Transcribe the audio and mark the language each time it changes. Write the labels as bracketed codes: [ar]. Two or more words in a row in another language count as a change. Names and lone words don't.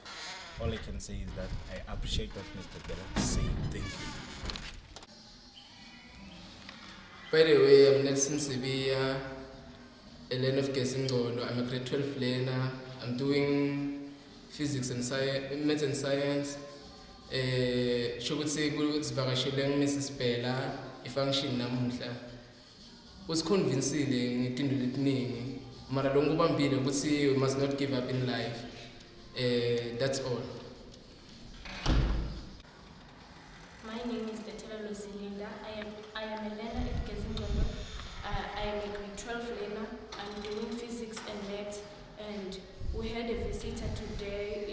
[en] All I can say is that I appreciate what Mr. Bella said. Thank you. By the way, I'm Nelson Sibia, a learner of Gezingcondo. I'm a grade 12 learner. I'm doing physics and science, maths and science. [ss] Shokutse kuzivakashele Mrs. Bella ifunction namuhla. Usiconvincile ngetinto letiningi. Mara longo bambile ukuthi [en] we must not give up in life. That's all. My name is Tertiary. I am a learner at Gezingcondo. I am a grade 12 learner. I'm doing physics and maths, and we had a visitor today.